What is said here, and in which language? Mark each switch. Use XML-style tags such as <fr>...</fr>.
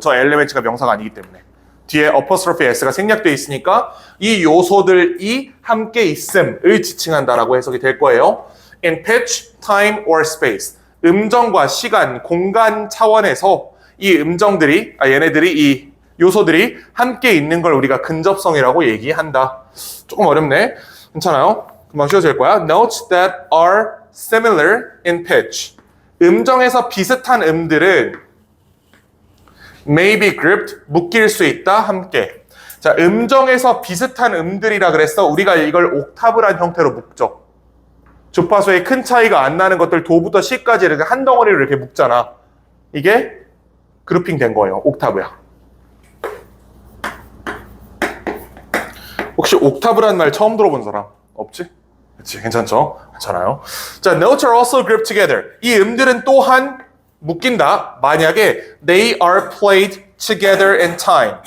<ko>저 elements가 명사가 아니기 때문에 뒤에 apostrophe s가 생략되어 있으니까 이 요소들이 함께 있음을 지칭한다라고 해석이 될 거예요.</ko> <en>In pitch, time, or space.</en> <ko>음정과 시간, 공간 차원에서 이 음정들이, 얘네들이 이 요소들이 함께 있는 걸 우리가 근접성이라고 얘기한다. 조금 어렵네. 괜찮아요? 금방 쉬워질 거야.</ko> <en>Notes that are similar in pitch.</en> <ko>음정에서 비슷한 음들은</ko> <en>may be grouped,</en> <ko>묶일 수 있다, 함께. 자, 음정에서 비슷한 음들이라 그랬어. 우리가 이걸 옥타브란 형태로 묶죠. 주파수의 큰 차이가 안 나는 것들 도부터 시까지 이렇게 한 덩어리로 이렇게 묶잖아. 이게 그룹핑 된 거예요. 옥타브야. 혹시 옥타브란 말 처음 들어본 사람? 없지? 그치, 괜찮죠? 괜찮아요. 자,</ko> <en>notes are also grouped together.</en> <ko>이 음들은 또한 묶인다. 만약에</ko> <en>they are played together in time.</en>